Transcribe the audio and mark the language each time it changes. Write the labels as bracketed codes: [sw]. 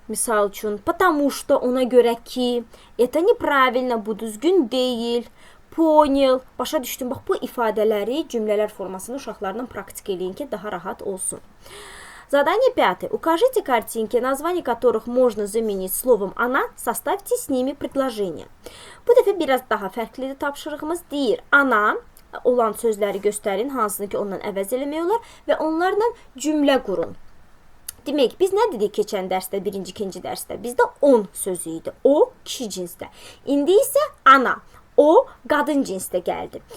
[az] Misal üçün, [ru] потому что, [az] ona görə ki, [ru] это неправильно, [az] bu düzgün deyil. [ru] Понял. [az] Başa düşdüm. Bax, bu ifadələri cümlələr formasında uşaqlarla praktik eləyin ki, daha rahat olsun. [ru] Задание 5. Укажите картинки, название которых можно заменить словом «она», составьте с ними предложение. [az] Bu dəfə biraz daha fərqlidir tapşırığımız. Deyir, ana olan sözləri göstərin, hansını ki, ondan əvəz eləmək olar və onlarla cümlə qurun. Demək, biz nə dedik keçən dərsdə, birinci, ikinci dərsdə? Bizdə on sözü idi. O, kişi cinsdə. İndi isə ana. O, qadın cinsdə gəldi.